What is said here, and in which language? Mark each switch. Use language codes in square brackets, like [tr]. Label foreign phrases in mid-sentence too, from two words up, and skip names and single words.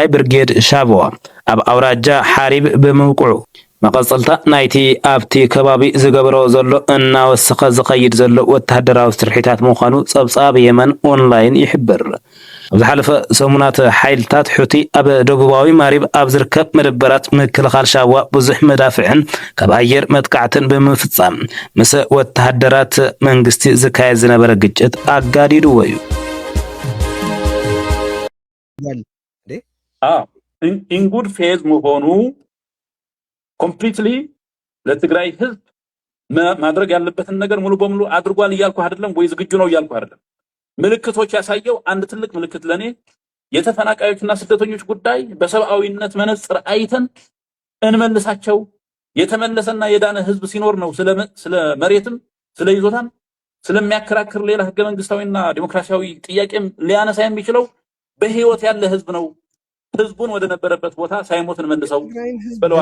[ti] ብርጌድ ሻብዋ ኣብ ኣውራጃ ሓሪብ ብምውቅዑ መቐጸልታ ናይቲ ኣብቲ ከባቢ ዝገብሮ ዘሎ እናወሰኸ ዝኸይድ ዘሎ ወታደራዊ ስርሒታት ምዃኑ ጸብጻብ የመን ኦንላይን ይሕብር ኣብ ዝሓለፈ ሰሙናት ሓይልታት ሑቲ ኣብ ደቡባዊ ማሪብ ኣብ ዝርከብ መደበራት ምክልኻል ሻብዋ ብዙሕ መዳፍዕን ካብ ኣየር መጥቃዕትን ብምፍጻም ምስ ወታደራት መንግስቲ ዝካየድ ዝነበረ ግጭት ኣጋዲድዎ እዩ [en] in good faith [am] መሆኑ ኮምፕሊትሊ ለትግራይ ህዝብ ማድረግ ያለበትን ነገር ሙሉ በሙሉ አድርጓል እያልኩ አይደለም ወይ ዝግጁ ነው እያልኩ አይደለም ምልክቶች ያሳየው አንድ ትልቅ ምልክት ለኔ የተፈናቃዮችና ስደተኞች ጉዳይ በሰብአዊነት መነጽር አይተን እንመልሳቸው የተመለሰና የዳነ ህዝብ ሲኖር ነው ስለ መሬትም ስለ ይዞታም ስለሚያከራክር ሌላ ህገ መንግስታዊና ዲሞክራሲያዊ ጥያቄም ሊያነሳ የሚችለው በህይወት ያለ ህዝብ ነው ህዝቡን ወደ ነበረበት ቦታ ሳይሞት እንመልሰው ብለዋል